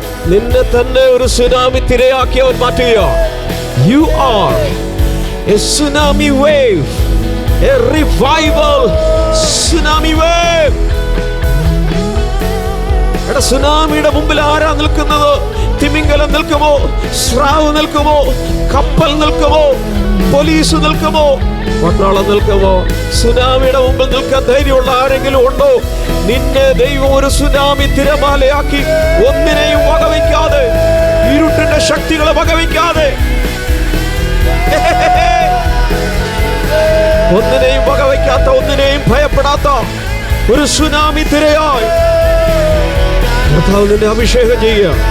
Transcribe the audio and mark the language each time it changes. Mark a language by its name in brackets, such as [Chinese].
[Malayalam] നിന്നെ തന്നെ ഒരു സുനാമി തിരയാക്കി അവൻ മാറ്റുക. [English] You are a tsunami wave, a revival tsunami wave. [Malayalam] എടാ, സുനാമിയുടെ മുമ്പിൽ ആരാ നിൽക്കുന്നത്? തിമിംഗലം നിൽക്കുമോ? സ്രാവ് നിൽക്കുമോ? കപ്പൽ നിൽക്കുമോ? പോലീസ് നിൽക്കുമോ? പട്ടാളം നിൽക്കുമോ? സുനാമിയുടെ മുമ്പിൽ നിൽക്കാൻ ധൈര്യമുള്ള ആരെങ്കിലും ഉണ്ടോ? നിന്നെ ദൈവം ഒരു സുനാമി തിരമാലയാക്കി, ഒന്നിനെയും വകവയ്ക്കാതെ, ഇരുട്ടിന്റെ ശക്തികളെ വകവയ്ക്കാതെ, ഒന്നിനെയും വകവയ്ക്കാത്ത, ഒന്നിനെയും ഭയപ്പെടാത്ത ഒരു സുനാമി തിരയായി കർത്താവ് നിന്നെ അഭിഷേകം ചെയ്യുക.